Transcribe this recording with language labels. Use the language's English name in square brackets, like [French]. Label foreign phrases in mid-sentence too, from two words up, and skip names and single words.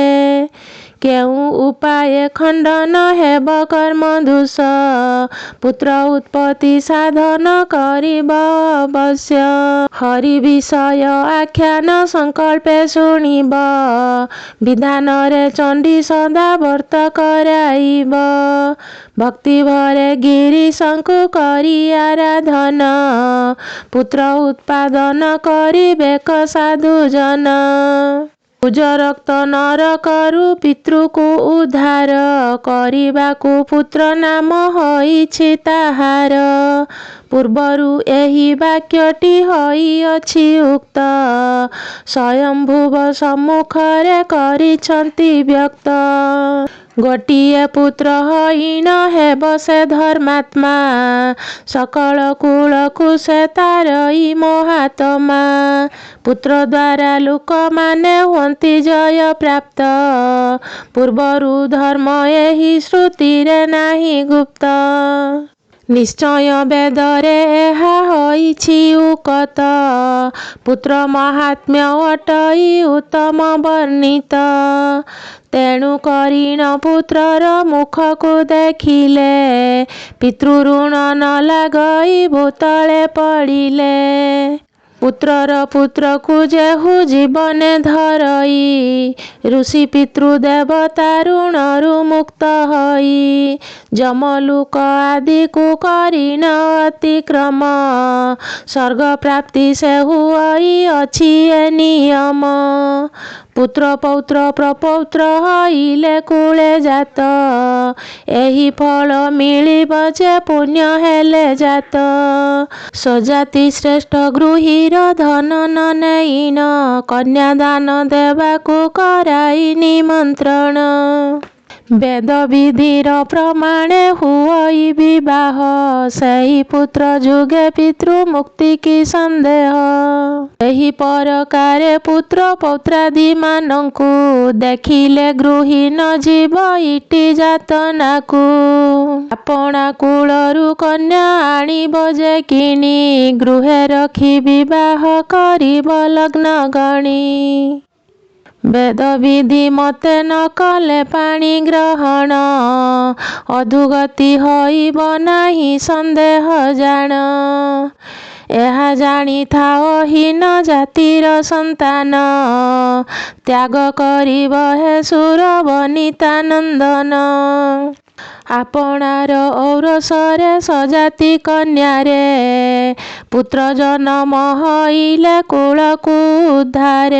[Odia] କେଉ ଉପାୟ ଖଣ୍ଡନ ହେବ କର୍ମ ଦୋଷ ପୁତ୍ର ଉତ୍ପତ୍ତି ସାଧନ କରିବ ଅବଶ୍ୟ। ହରି ବିଷୟ ଆଖ୍ୟାନ ସଂକଳ୍ପେ ଶୁଣିବ ବିଧାନ ରେ ଚଣ୍ଡୀ ସଦା ବ୍ରତ କରାଇବ। ଭକ୍ତି ଭରେ ଗିରୀ ଶଙ୍କୁ କରୀ ଆରାଧନ ପୁତ୍ର ଉତ୍ପାଦନ କରିବେକ ସାଧୁ ଜନ। ପୂଜ ରକ୍ତ ନର କରୁ ପିତୃ କୋ ଉଦ୍ଧାର କରିବାକୁ ପୁତ୍ର ନାମ ହୋଇଛି ତାହାର। ପୂର୍ବରୁ ଏହୀ ବାକ୍ୟଟୀ ହୋଇଅଛି ଉକ୍ତ ସ୍ୱୟଂଭୁବ ସମ୍ମୁଖରେ କରିଛନ୍ତି ବ୍ୟକ୍ତ। ଗୋଟିଏ ପୁତ୍ର ହଈନ ହେବ ସେ ଧର୍ମାତ୍ମା ସକଳ କୁଳ କୋ ସେ ତାରଈ ମହାତ୍ମା। ପୁତ୍ର ଦ୍ୱାରା ଲୋକ ମାନେ ହୁଂତୀ ଜୟ ପ୍ରାପ୍ତ ପୂର୍ବରୁ ଧର୍ମ ଏହୀ ଶ୍ରୁତି ରେ ନାହୀ ଗୁପ୍ତ। ନିଶ୍ଚୟ ବେଦରେ ଏହା ହୋଇଛି ଉକତ ପୁତ୍ର ମହାତ୍ମ୍ୟ ଅଟଈ ଉତ୍ତମ ବର୍ଣ୍ଣିତ। ତେଣୁ କରୀଣ ପୁତ୍ରର ମୁଖ କୋ ଦେଖିଲେ ପିତୃଋଣ ନ ଲାଗଈ ଭୂତଳେ ପଡ଼ିଲେ। ପୁତ୍ରର ପୁତ୍ର କୋ ଜେହୁ ଜୀବନେ ଧରଈ ଋଷି ପିତୃ ଦେବତା ଋଣରୁ ମୁକ୍ତ ହଈ। ଜମଲୁକ ଆଦି କୋ କରୀନ ଅତିକ୍ରମ ସ୍ୱର୍ଗ ପ୍ରାପ୍ତି ସେହୁ ହଈ ଅଛି ଏ ନିୟମ। ପୁତ୍ର ପୌତ୍ର ପ୍ରପୌତ୍ର ହଈଲେ କୂଳେ ଜାତ ଏହୀ ଫଳ ମିଳିବ ଜେ ପୁଣ୍ୟ ହେଲେ ଜାତ। ସ୍ୱଜାତି ଶ୍ରେଷ୍ଠ ଗୃହୀର ଧନ ନ ନେଇନ କନ୍ୟାଦାନ ଦେବାକୁ କରାଈ ନିମନ୍ତ୍ରଣ। ବେଦ ବିଧିର ପ୍ରମାଣେ ହୁଈ ବିବାହ ସହୀ ପୁତ୍ର ଜୁଗେ ପିତୃ ମୁକ୍ତି କୀ ସନ୍ଦେହ। ଏହୀ ପରକାରେ ପୁତ୍ର ପୌତ୍ରାଦି ମାନଂକୁ ଦେଖିଲେ ଗୃହୀ ନ ଜୀବ ଇଟୀ ଜାତନାକୁ। ଆପଣା କୁଳରୁ କନ୍ୟା ଆନିବ ଜେ କିନୀ ଗୃହେ ରଖୀ ବିବାହ କରିବ ଲଗ୍ନ ଗଣୀ। ବେଦ ବିଧି ମତେ ନ କଲେ ପାଣୀ ଗ୍ରହଣ ଅଧୁଗତି ହଈବ ନାହୀ ସନ୍ଦେହ ଜାନ। ଏହା ଜାଣିଥାଅ ହୀନ ଜାତିର ସନ୍ତାନ, ତ୍ୟାଗ କରିବ ହେ ସୁର ବନିତା ନନ୍ଦନ। ଆପଣାର ଔରସରେ ସଜାତି କନ୍ୟାରେ, ପୁତ୍ର ଜନମ ହଇଲେ କୁଳକୁ ଉଦ୍ଧାରେ।